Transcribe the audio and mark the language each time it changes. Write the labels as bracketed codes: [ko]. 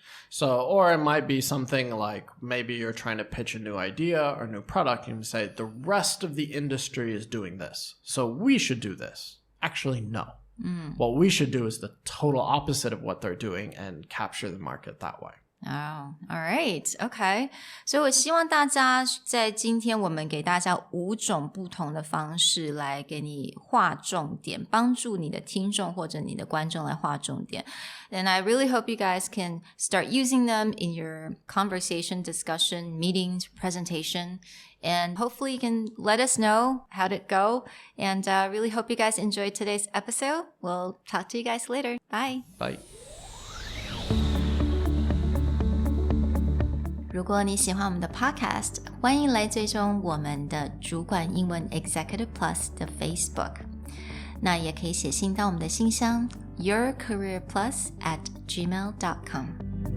[en] So, or it might be something like maybe you're trying to pitch a new idea or new product and you say, the rest of the industry is doing this, so we should do this. Actually, no. What we should do is the total opposite of what they're doing and capture the market that way. Oh, all right. Okay. [zh] 所以我希望大家在今天我们给大家5种不同的方式来给你划重点，帮助你的听众或者你的观众来划重点。 [en] And I really hope you guys can start using them in your conversation, discussion, meetings, presentation. And hopefully you can let us know how did it go. And really hope you guys enjoyed today's episode. We'll talk to you guys later. Bye. Bye. [zh] 如果你喜欢我们的 podcast， 欢迎来追踪我们的主管英文 Executive Plus 的 Facebook。那也可以写信到我们的信箱 yourcareerplus@gmail.com。